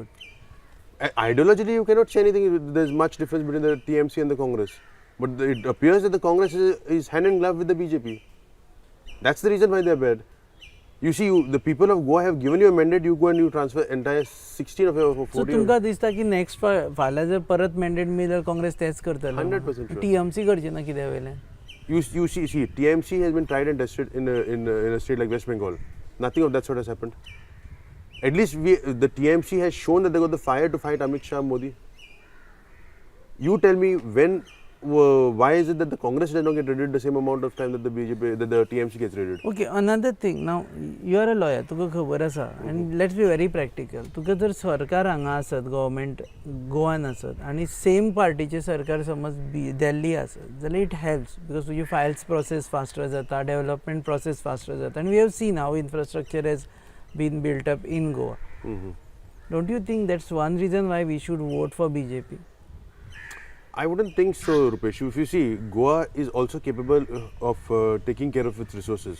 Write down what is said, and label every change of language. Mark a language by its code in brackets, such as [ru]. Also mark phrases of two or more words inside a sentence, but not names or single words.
[en] Ideologically, you cannot say anything. There's much difference between the TMC and the Congress. But it appears that the Congress is hand in glove with the BJP. That's the reason why they're bad. You see, the people of Goa have given you a mandate, you go and you transfer entire 16 of your 14. So [kok] तुमकां दिसता की नेक्स्ट फाल्यां जर परत मॅन्डेट मेळ्ळ्यार काँग्रेस तेच करतलो? [en] 100% sure. [kok] TMC करची ना कित्या वयलें? [en] You see, TMC has been tried and tested in a state like West Bengal. Nothing of that sort has happened. At least the TMC has shown that they got the fire to fight Amit Shah, Modi. You tell me why is it that the Congress does not get raided the same amount of time that the TMC gets raided? Okay, another thing. Now, you are a lawyer, [kok] तुका खबर आसा, [en] and let's be very practical. [kok] तुका जर सरकार हांगा आसत, गव्हर्मेंट गोवान आसत, आणि सेम पार्टीचे सरकार समज दिल्ली आसत, जाल्यार [en] it helps because तुजी files process faster जाता, development process faster जाता, and we have seen how infrastructure has been built up in Goa. Don't you think that's one reason why we should vote for BJP? I wouldn't think so, Rupesh. If you see, Goa is also capable of taking care of its resources.